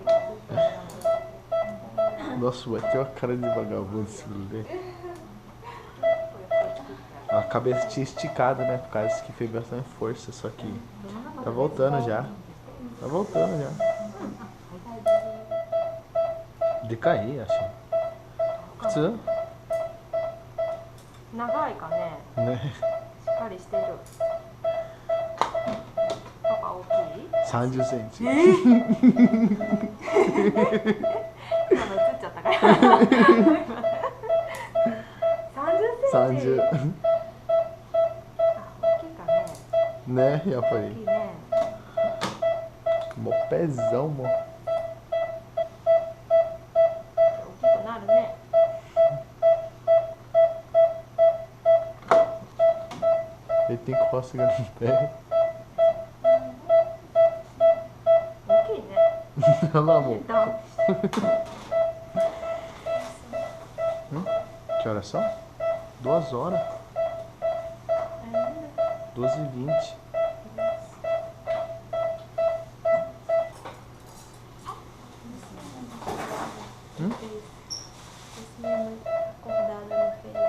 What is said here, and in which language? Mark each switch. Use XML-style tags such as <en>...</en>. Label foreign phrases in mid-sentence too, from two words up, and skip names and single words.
<pt>Nossa, vai ter uma cara de vagabundo esse bebê. A cabeça tinha esticado, né? Por causa que fez bastante força, só que tá voltando já. Tá voltando já. De cair, acho.</pt> <ja>普通長いかね。ね。しっかりしてる。パパ大きい 30センチ。今の映っちゃったから30センチ 30。あ、大きいかね。ね、やっぱ大きりい。ね。</ja> <pt>Mó pezão, mó.</pt> <ja>大きくなるね。</ja> <pt>Ele tem cócega no pé.</pt> <ja>大きいね。</ja> <pt>Olha lá, amor. Então, Que horas são? 2 horas. 12h20. Esse menino acordado não fez.</pt>